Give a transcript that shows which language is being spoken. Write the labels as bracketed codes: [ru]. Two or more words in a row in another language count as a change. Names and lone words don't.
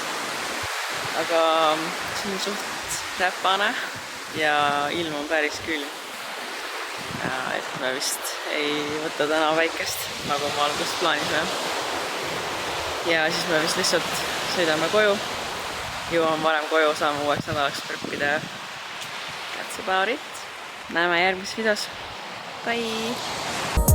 [et] Aga see on suht räpane ja ilm on päris külm. Et me vist ei võta täna väikest, nagu me algusest plaanisime. Ja siis me vist lihtsalt sõidame koju. Jõuame varem koju, saame uueks nädalaks preppida. [en] That's about it. [et] Näeme järgmises videos. Bye!